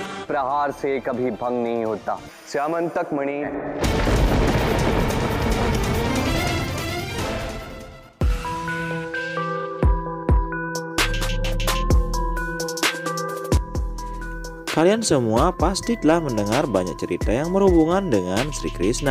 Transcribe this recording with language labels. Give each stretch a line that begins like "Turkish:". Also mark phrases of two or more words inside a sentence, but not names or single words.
Hindi: प्रहार से कभी भंग नहीं होता। श्यामंतक मणि।
Indonesian: Kalian semua pasti telah mendengar banyak cerita yang berhubungan dengan Sri Krishna.